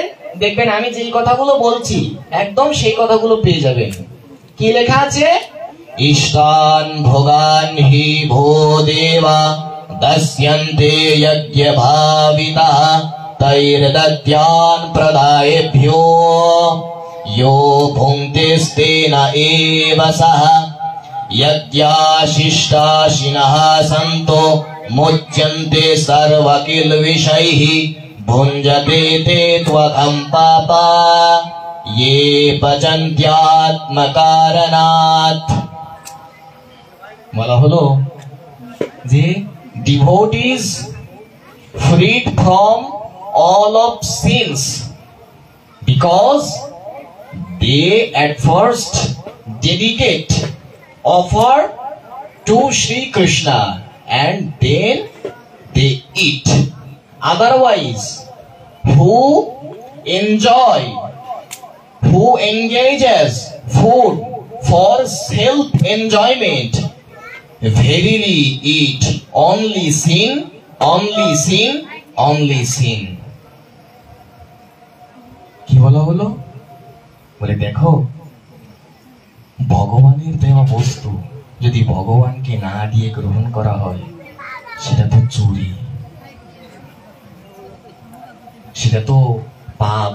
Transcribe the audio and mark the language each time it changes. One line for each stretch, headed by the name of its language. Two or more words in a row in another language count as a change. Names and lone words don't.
Bangla: দেখবেন আমি যেই কথাগুলো বলছি একদম সেই কথাগুলো পেয়ে যাবেন। কি লেখা আছে?
Sanskrit: ইষ্টান ভোগান হি ভো দেবা দস্যন্তে যজ্ঞ ভাবিতা তৈর্দত্যান প্রদায়েভ্যো यो भुङ्क्तेस्तेन एव सः यज्ञाशिष्टाशिनः सन्तो मुच्यन्ते सर्वकिल्बिषैः भुञ्जते ते त्वघं पापा ये पचन्त्यात्मकारणात्।
Bangla: বলা হলো যে
English: devotees freed from all of sins because they at first dedicate, offer to Sri Krishna and then they eat. Otherwise, who engages food for self-enjoyment, verily eat only sin, only sin, only sin.
Bangla: কি বলা হলো? বলে দেখো, ভগবানের দেওয়া বস্তু যদি ভগবানকে না দিয়ে গ্রহণ করা হয় সেটা তো চুরি, সেটা তো পাপ।